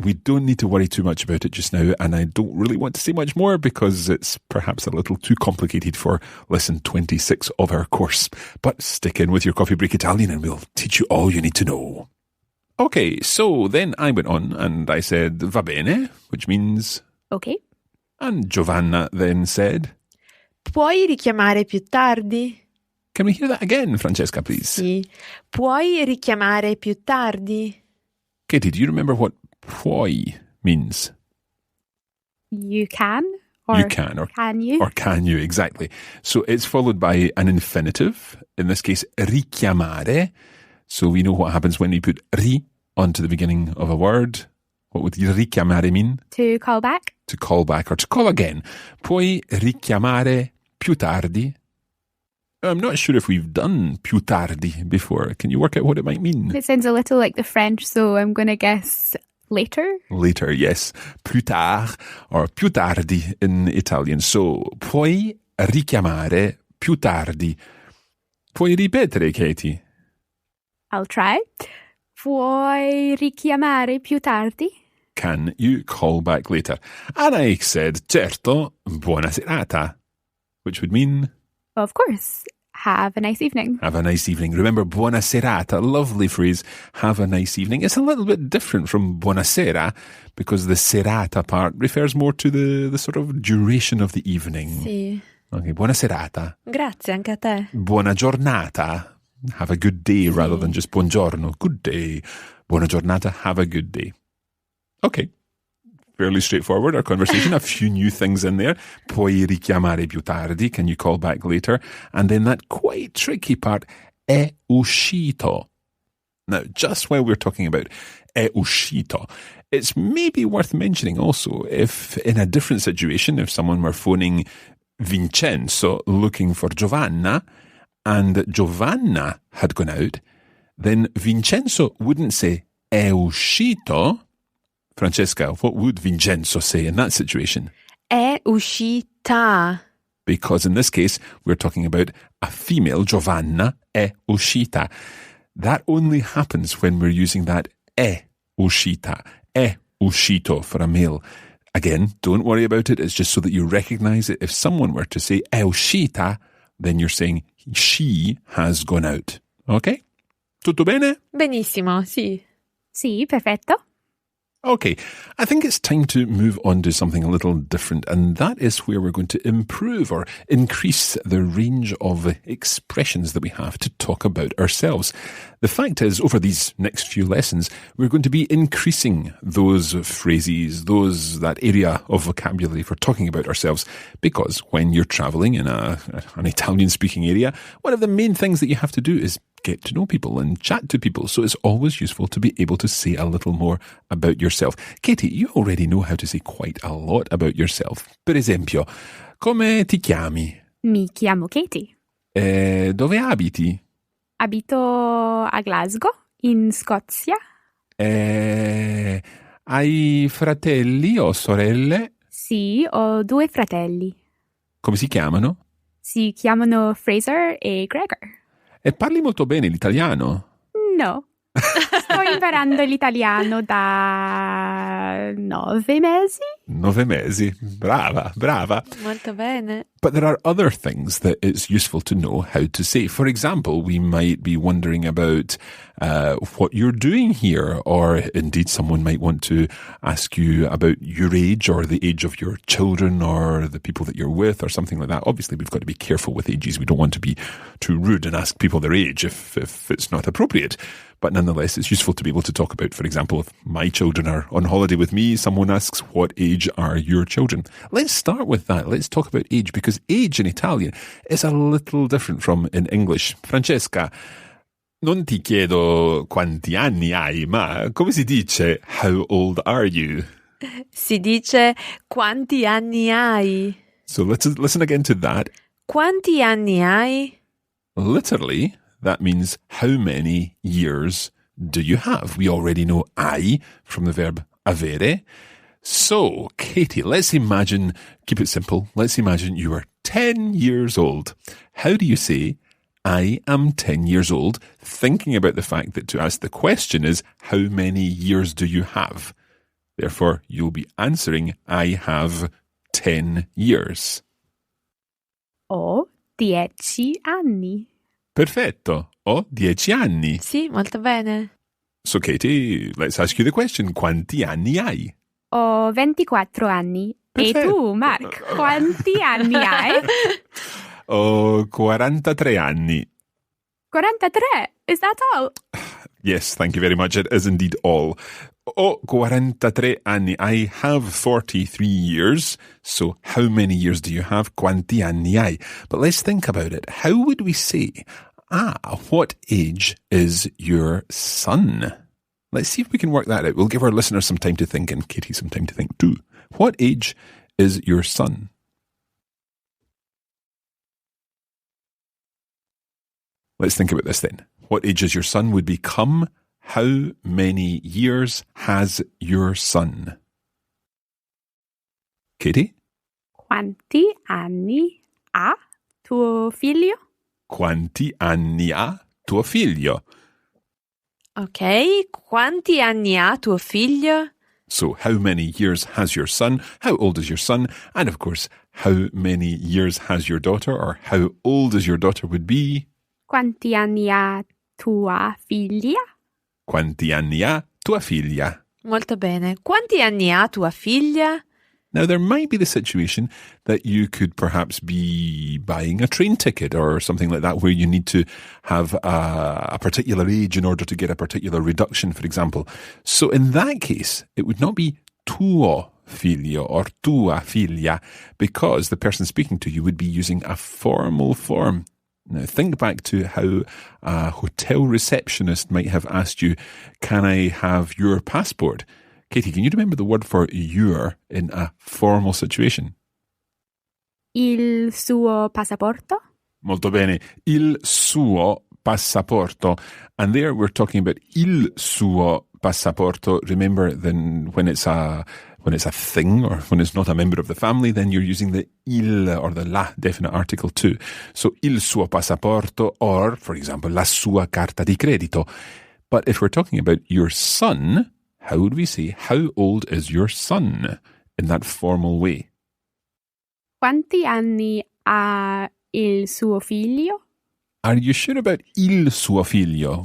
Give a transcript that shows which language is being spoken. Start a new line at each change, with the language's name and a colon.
English: We don't need to worry too much about it just now, and I don't really want to say much more because it's perhaps a little too complicated for lesson 26 of our course. But stick in with your Coffee Break Italian and we'll teach you all you need to know. Okay, so then I went on and I said,
Italian: va bene,
English: which means... Okay. And Giovanna then said...
Italian: Puoi richiamare più tardi?
English: Can we hear that again, Francesca, please?
Italian: Sì. Puoi richiamare più tardi?
English: Katie, do you remember what puoi means? You can? Or you can. Or can you? Or can you, exactly. So it's followed by an infinitive, in this case, richiamare. So we know what happens when we put ri onto the beginning of a word. What would richiamare mean? To call back? To call back or to call again.
Italian: Puoi richiamare più tardi?
English: I'm not sure if we've done
Italian: più tardi
English: before. Can you work out what it might mean? It sounds a little like the French, so I'm going to guess later. Later, yes.
French: Plus tard
Italian: or più tardi
English: in Italian.
Italian: So, puoi richiamare più tardi. Puoi ripetere, Katie?
English: I'll try.
Italian: Puoi richiamare più tardi?
English: Can you call back later? And I said,
Italian: certo, buona serata.
English: Which would mean... Of course. Have a nice evening. Have a nice evening. Remember,
Italian: buona serata,
English: lovely phrase. Have a nice evening. It's a little bit different from buonasera because the serata part refers more to the sort of duration of the evening.
Italian: Sì. Okay, buona serata. Grazie, anche a te. Buona giornata.
English: Have a good day rather than just buongiorno. Good day. Buona giornata. Have a good day. Okay. Fairly straightforward, our conversation. A few new things in there.
Italian: Puoi richiamare più tardi.
English: Can you call back later? And then that quite tricky part,
Italian: è uscito.
English: Now, just while we're talking about
Italian: è uscito,
English: it's maybe worth mentioning also if in a different situation, if someone were phoning Vincenzo looking for Giovanna and Giovanna had gone out, then Vincenzo wouldn't say è uscito. Francesca, what would Vincenzo say in that situation?
Italian: È uscita.
English: Because in this case, we're talking about a female, Giovanna,
Italian: è uscita.
English: That only happens when we're using that
Italian: è uscita, è uscito
English: for a male. Again, don't worry about it. It's just so that you recognize it. If someone were to say
Italian: è uscita,
English: then you're saying she has gone out. Okay?
Italian: Tutto bene? Benissimo, sì. Sì, perfetto.
English: Okay, I think it's time to move on to something a little different, and that is where we're going to improve or increase the range of expressions that we have to talk about ourselves. The fact is, over these next few lessons, we're going to be increasing those phrases, that area of vocabulary for talking about ourselves, because when you're traveling in an Italian-speaking area, one of the main things that you have to do is get to know people and chat to people. So it's always useful to be able to say a little more about yourself. Katie, you already know how to say quite a lot about yourself.
Italian: Per esempio, come ti chiami? Mi chiamo Katie. Dove abiti? Abito a Glasgow, in Scozia. Hai fratelli o sorelle? Sì, ho 2 fratelli. Come si chiamano? Si chiamano Fraser e Gregor. E parli molto bene l'italiano? No. Sto imparando l'italiano da 9 mesi. 9 mesi. Brava, brava. Molto bene.
English: But there are other things that it's useful to know how to say. For example, we might be wondering about what you're doing here, or indeed someone might want to ask you about your age or the age of your children or the people that you're with or something like that. Obviously, we've got to be careful with ages. We don't want to be too rude and ask people their age if it's not appropriate. But nonetheless, it's useful to be able to talk about, for example, if my children are on holiday with me, someone asks, what age are your children? Let's start with that. Let's talk about age, because age in Italian is a little different from in English.
Italian: Francesca, non ti chiedo quanti anni hai, ma come si dice,
English: how old are you?
Italian: Si dice quanti anni hai.
English: So let's listen again to that.
Italian: Quanti anni hai?
English: Literally, that means how many years do you have? We already know I from the verb avere. So, Katie, let's imagine, keep it simple, let's imagine you are 10 years old. How do you say, I am 10 years old, thinking about the fact that to ask the question is, how many years do you have? Therefore, you'll be answering, I have 10 years.
Italian: Ho 10 anni. Perfetto. Ho 10 anni. Sì, molto bene.
English: So, Katie, let's ask you the question.
Italian: Quanti anni hai? Ho 24 anni. Perfetto. E tu, Mark, quanti anni hai? Ho 43 anni.
English: 43? Is that all? Yes, thank you very much. It is indeed all.
Italian: Ho 43 anni.
English: I have 43 years. So how many years do you have?
Italian: Quanti anni hai?
English: But let's think about it. How would we say, what age is your son? Let's see if we can work that out. We'll give our listeners some time to think, and Katie some time to think too. What age is your son? Let's think about this then. What age is your son would become, how many years has your son? Katie?
Italian: Quanti anni ha tuo figlio? Quanti anni ha tuo figlio? Ok, quanti anni ha tuo figlio?
English: So, how many years has your son? How old is your son? And of course, how many years has your daughter? Or how old is your daughter would be?
Italian: Quanti anni ha tua figlia? Quanti anni ha tua figlia? Molto bene. Quanti anni ha tua figlia?
English: Now, there might be the situation that you could perhaps be buying a train ticket or something like that where you need to have a particular age in order to get a particular reduction, for example. So in that case, it would not be
Italian: tuo figlio
English: or
Italian: tua figlia,
English: because the person speaking to you would be using a formal form. Now, think back to how a hotel receptionist might have asked you, can I have your passport? Katie, can you remember the word for your in a formal situation?
Italian: Il suo passaporto? Molto bene. Il suo passaporto.
English: And there we're talking about
Italian: il suo passaporto.
English: Remember, then when it's a thing or when it's not a member of the family, then you're using the il or the la definite article too. So
Italian: il suo passaporto,
English: or, for example,
Italian: la sua carta di credito.
English: But if we're talking about your son, how would we say, how old is your son in that formal way?
Italian: Quanti anni ha il suo figlio?
English: Are you sure about
Italian: il suo figlio?